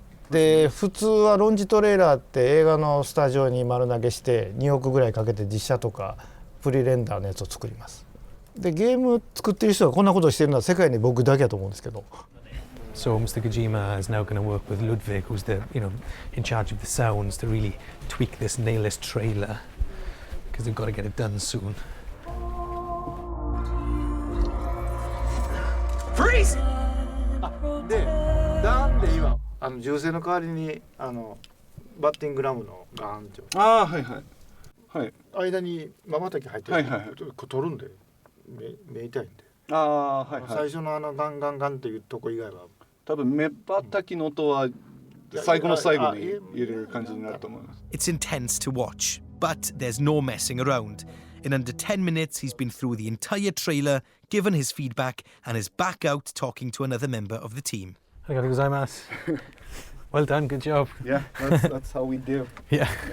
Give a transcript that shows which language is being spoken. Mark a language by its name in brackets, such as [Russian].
[Japanese] で普通はロンジトレーラーって映画のスタジオに丸投げして2億ぐらいかけて実写とかプリレンダーのやつを作ります。でゲーム作ってる人がこんなことをしてるのは世界に僕だけだと思うんですけど。 [English] So Mr. Kojima is now going to work with Ludwig, who's the, in charge of the sounds, to really tweak this, nail this trailer, because they've got to get it done soon. Freeze! [Japanese] で、なんで今銃声の代わりにバッティングラムのガーンって。はい。間に瞬き入ってる。取るんで目痛いんで。最初のガンガンガンっていうとこ以外は。多分目ばたきの音は最後の最後に入れる感じになると思います。 [English] It's intense to watch, but there's no messing around. In under 10 minutes, he's been through the entire trailer, given his feedback, and is back out talking to another member of the team. [Japanese] Arigatou gozaimasu. [English] Well done, good job. Yeah, that's how we do. Yeah.